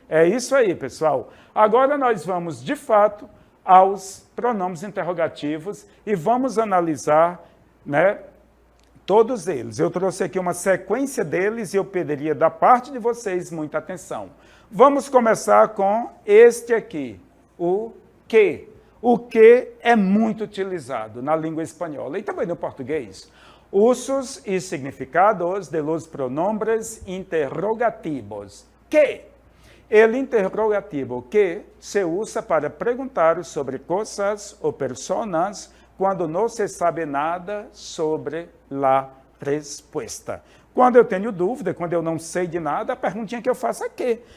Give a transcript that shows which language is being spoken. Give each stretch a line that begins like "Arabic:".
Portuguese: É isso aí, pessoal. Agora nós vamos, de fato, aos pronomes interrogativos e vamos analisar, né, todos eles. Eu trouxe aqui uma sequência deles e eu pediria da parte de vocês muita atenção. Vamos começar com este aqui, o que. O que é muito utilizado na língua espanhola e também no português.
Spanish: Usos e significados de los pronombres interrogativos. Que? El interrogativo que se usa para
Portuguese: perguntar sobre coisas ou personas quando não se sabe nada sobre a resposta. Quando eu tenho dúvida, quando eu não sei de nada, a perguntinha que eu faço é que?